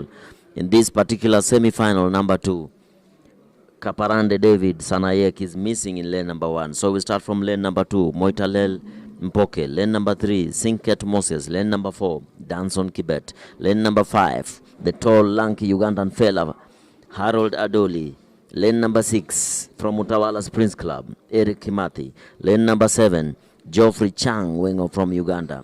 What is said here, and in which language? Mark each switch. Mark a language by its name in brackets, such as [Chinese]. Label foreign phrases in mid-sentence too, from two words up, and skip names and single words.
[English] In this particular semi-final, number 2, Kaparande David Sanayek is missing in lane number 1. So we start from lane number 2. Moitalel Mpoke. Lane number 3, Sinket Moses. Lane number 4, Danson Kibet. Lane number 5, the tall, lanky Ugandan fella, Harold Adoli. Lane number 6, from Utawala Springs Club, Eric Kimathi. Lane number 7, Geoffrey Chang, winger from Uganda.